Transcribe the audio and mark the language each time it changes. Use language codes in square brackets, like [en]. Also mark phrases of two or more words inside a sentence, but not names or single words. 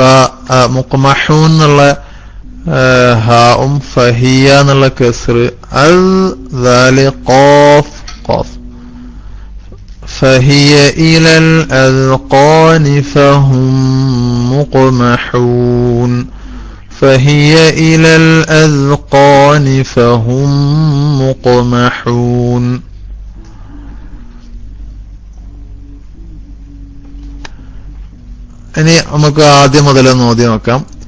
[ml] മുഖ്മഹൂൻ എന്നുള്ള ഹാഉം ഫഹിയ എന്നുള്ള കസ്ർ, അൽ ദാല് ഖാഫ് ഖാഫ്. [ar] فهي إلى الأذقان فهم مقمحون. فهي إلى الأذقان فهم مقمحون. [ml] ഇനി നമുക്ക് ആദ്യം മുതലൊന്ന് ഓതി നോക്കാം.